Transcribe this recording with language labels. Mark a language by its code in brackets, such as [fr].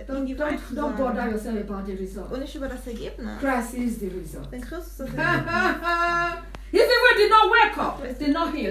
[en] Don't bother yourself about the result. [de] Und nicht über das Ergebnis. [en] Christ is the result. [de] Denn Christus ist das Ergebnis. [en] If it did not work up, it did not heal.